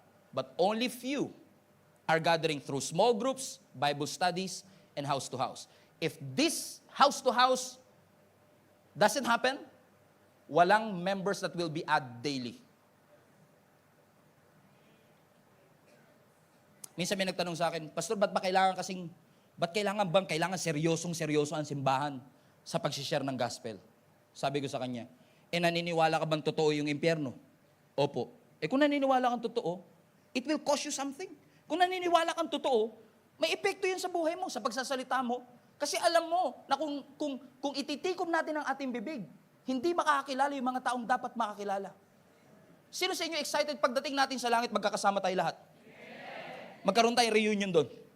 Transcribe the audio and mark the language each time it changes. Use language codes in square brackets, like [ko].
[en] But only few are gathering through small groups, Bible studies, and house to house. If this house to house doesn't happen, walang members that will be added daily. [tl] Minsan may nagtanong sa akin, Pastor, ba't kailangan seryosong-seryoso ang simbahan sa pag-share ng gospel? Sabi ko sa kanya, naniniwala ka bang totoo yung impyerno? Opo. Kung naniniwala kang totoo, [en] it will cost you something. [tl] Kung naniniwala kang totoo, may epekto yun sa buhay mo, sa pagsasalita mo. Kasi alam mo na kung ititikom natin ang ating bibig, hindi makakakilala yung mga taong dapat makakilala. Sino sa inyo excited pagdating natin sa langit, magkakasama tayo lahat? Magkaroon tayong reunion doon.